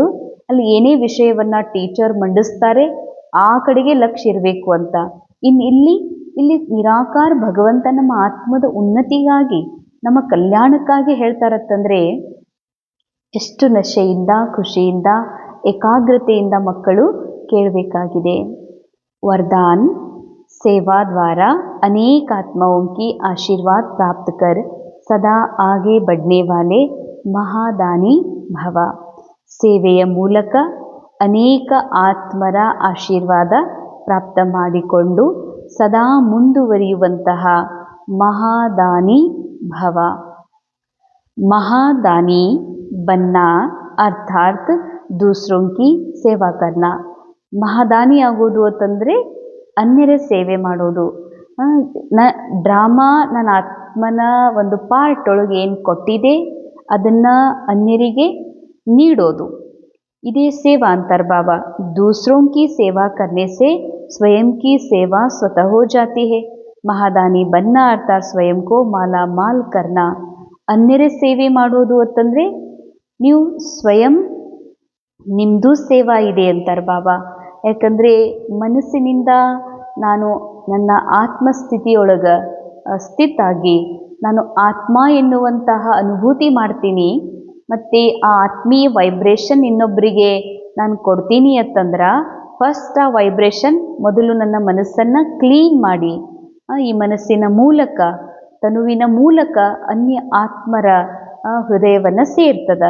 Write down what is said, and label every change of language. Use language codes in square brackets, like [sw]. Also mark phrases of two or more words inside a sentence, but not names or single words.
[kn] ಅಲ್ಲಿ ಏನೇ ವಿಷಯವನ್ನು ಟೀಚರ್ ಮಂಡಿಸ್ತಾರೆ ಆ ಕಡೆಗೆ ಲಕ್ಷ್ಯ ಇರಬೇಕು ಅಂತ. ಇಲ್ಲಿ ನಿರಾಕಾರ ಭಗವಂತ ನಮ್ಮ ಆತ್ಮದ ಉನ್ನತಿಗಾಗಿ, ನಮ್ಮ ಕಲ್ಯಾಣಕ್ಕಾಗಿ ಹೇಳ್ತಾರತ್ತಂದರೆ ಎಷ್ಟು ನಶೆಯಿಂದ, ಖುಷಿಯಿಂದ, ಏಕಾಗ್ರತೆಯಿಂದ ಮಕ್ಕಳು ಕೇಳಬೇಕಾಗಿದೆ. [hi] वरदान, सेवा द्वारा अनेक आत्माओं की आशीर्वाद प्राप्त कर सदा आगे बढ़ने वाले महादानी भव. [kn] ಸೇವೆಯ ಮೂಲಕ ಅನೇಕ ಆತ್ಮರ ಆಶೀರ್ವಾದ ಪ್ರಾಪ್ತ ಮಾಡಿಕೊಂಡು ಸದಾ ಮುಂದುವರಿಯುವಂತಹ ಮಹಾದಾನಿ ಭವ. [hi] महादानी बनना ಅರ್ಥಾತ್ दूसरों की सेवा करना. [kn] ಮಹಾದಾನಿ ಆಗೋದು ಅಂತಂದರೆ ಅನ್ಯರ ಸೇವೆ ಮಾಡೋದು. ಡ್ರಾಮಾ ನನ್ನ ಆತ್ಮನ ಒಂದು ಪಾರ್ಟ್ ಒಳಗೆ ಏನು ಕೊಟ್ಟಿದೆ ಅದನ್ನು ಅನ್ಯರಿಗೆ ನೀಡೋದು, ಇದೇ ಸೇವಾ ಅಂತಾರೆ ಬಾಬಾ. [hi] दूसरों की सेवा करने से स्वयं की सेवा स्वतः हो जाती है. महादानी बनना अर्थात् स्वयं को माला माल करना. [kn] ಅನ್ಯರ ಸೇವೆ ಮಾಡೋದು ಅಂತಂದರೆ ನೀವು ಸ್ವಯಂ ನಿಮ್ಮದು ಸೇವಾ ಇದೆ ಅಂತಾರೆ ಬಾಬಾ. ಯಾಕಂದರೆ ಮನಸ್ಸಿನಿಂದ ನಾನು ನನ್ನ ಆತ್ಮಸ್ಥಿತಿಯೊಳಗೆ ಸ್ಥಿತಾಗಿ ನಾನು ಆತ್ಮ ಎನ್ನುವಂತಹ ಅನುಭೂತಿ ಮಾಡ್ತೀನಿ, ಮತ್ತು ಆ ಆತ್ಮೀಯ ವೈಬ್ರೇಷನ್ ಇನ್ನೊಬ್ಬರಿಗೆ ನಾನು ಕೊಡ್ತೀನಿ ಅಂತಂದ್ರೆ ಫಸ್ಟ್ ಆ ವೈಬ್ರೇಷನ್ ಮೊದಲು ನನ್ನ ಮನಸ್ಸನ್ನು ಕ್ಲೀನ್ ಮಾಡಿ ಈ ಮನಸ್ಸಿನ ಮೂಲಕ, ತನುವಿನ ಮೂಲಕ ಅನ್ಯ ಆತ್ಮರ ಹೃದಯವನ್ನು ಸೇರ್ತದೆ.